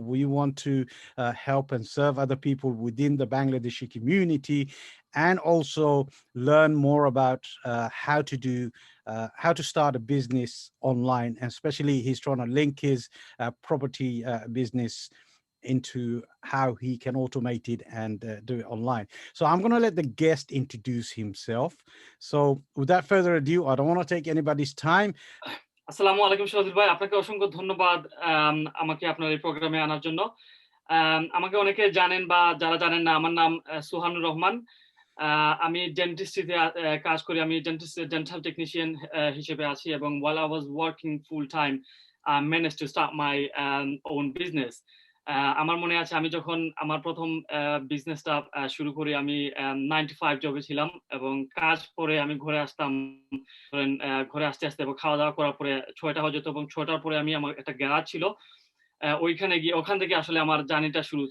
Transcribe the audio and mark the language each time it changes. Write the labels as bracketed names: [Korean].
[English] We want to help and serve other people within the Bangladeshi community and also learn more about how to start a business online. And especially, he's trying to link his property business into how he can automate it and do it online. So I'm going to let the guest introduce himself. So without further ado, I don't want to take anybody's time. [Bangla] আসসালামু আলাইকুম সজিল ভাই, আপনাকে অসংখ্য ধন্যবাদ আমাকে আপনার এই প্রোগ্রামে আনার জন্য। আমাকে অনেকে জানেন বা যারা জানেন না, আমার নাম সুহানুর রহমান। আমি ডেন্টিস্ট্রিতে কাজ করি। আমি ডেন্টাল টেকনিশিয়ান হিসেবে আছি এবং [English] while I was working full time I managed to start my own business. [Bangla] আমার মনে আছে আমি যখন আমার প্রথম বিজনেসটা শুরু করি, আমি 9 to 5 জবে ছিলাম এবং কাজ করে আমি ঘরে আসতাম। ঘরে আসতে আসতে এবং খাওয়া দাওয়া করার পরে 6টা হয়ে যেত এবং 6টার পরে আমি আমার একটা গ্যারাজ ছিল, ওখান থেকে আসলে আমার জার্নিটা শুরু।